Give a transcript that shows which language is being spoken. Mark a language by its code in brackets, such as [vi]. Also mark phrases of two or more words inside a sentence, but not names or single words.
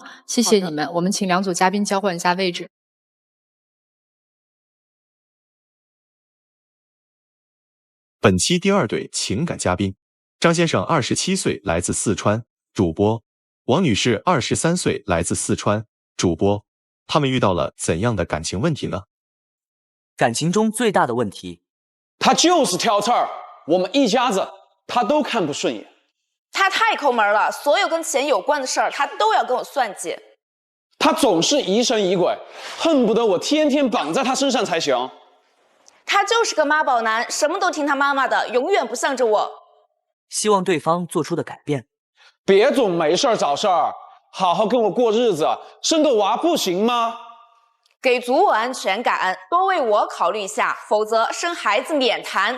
[zh] 謝謝你們，我們請兩組嘉賓交換一下位置。本期第二對情感嘉賓，張先生27歲，來自四川，主播；王女士23歲，來自四川，主播。他們遇到了怎樣的感情問題呢？感情中最大的問題，他就是挑刺兒，我們一家子他都看不順眼。他太抠门了，所有跟錢有關的事兒他都要跟我算計。他總是疑神疑鬼，恨不得我天天綁在他身上才行。他就是個媽寶男，什麼都聽他媽媽的，永遠不向着我。希望對方做出的改變。別總沒事兒找事兒，好好跟我過日子，生個娃不行嗎？給足我安全感，多為我考慮一下，否則生孩子免談。